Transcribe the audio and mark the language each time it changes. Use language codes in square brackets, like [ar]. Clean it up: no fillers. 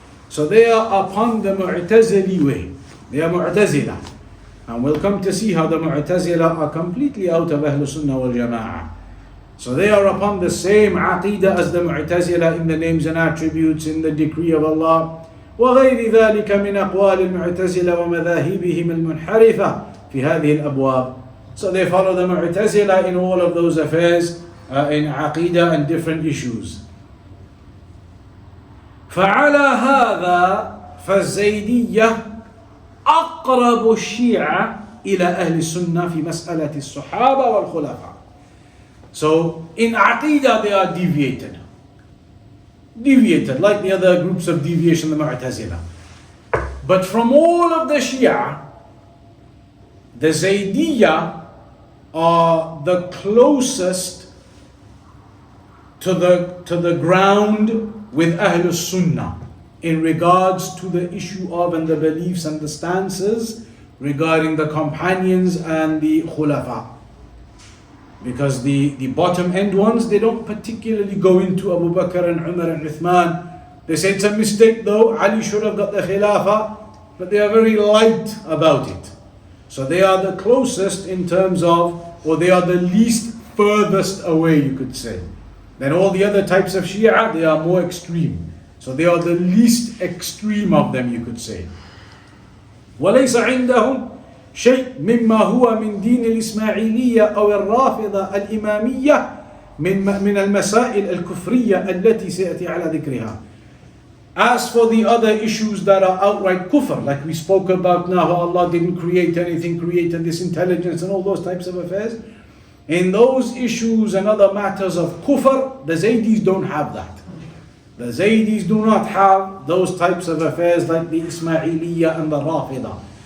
[en] So they are upon the Mu'tazili way. They are Mu'tazila. And we'll come to see how the Mu'tazila are completely out of Ahlus-Sunnah wal Jama'ah. So they are upon the same aqidah as the Mu'tazila in the names and attributes, in the decree of Allah. [ar] وغير ذلك من أقوال المعتزلة ومذاهبهم المنحرفة في هذه الأبواب. [en] So they follow the Mu'tazila in all of those affairs, in Aqidah and different issues. [ar] فعلى هذا فالزيدية أقرب الشيعة إلى أهل السنة في مسألة الصحابة والخلفاء. [en] So in Aqidah they are deviated like the other groups of deviation, the Mu'tazila. But from all of the Shia, the Zaydiyya are the closest to the ground with Ahlus-Sunnah in regards to the issue of and the beliefs and the stances regarding the companions and the khulafa. Because the bottom end ones, they don't particularly go into Abu Bakr and Umar and Uthman. They say it's a mistake though, Ali should have got the Khilafah, but they are very light about it. So they are the closest in terms of, or they are the least furthest away, you could say. Then all the other types of Shia, they are more extreme. So they are the least extreme of them, you could say. [ar] وَلَيْسَ عِنْدَهُمْ شيء مما هو من دين الإسماعيلية أو الرافضة الإمامية من المسائل الكفرية التي سيأتي على ذكرها. [en] As for the other issues that are outright kufr, like we spoke about now, how Allah didn't create anything, created this intelligence and all those types of affairs, in those issues and other matters of kufr, the Zaydis don't have that. The Zaydis do not have those types of affairs like the Ismailiyya and the Rafidah.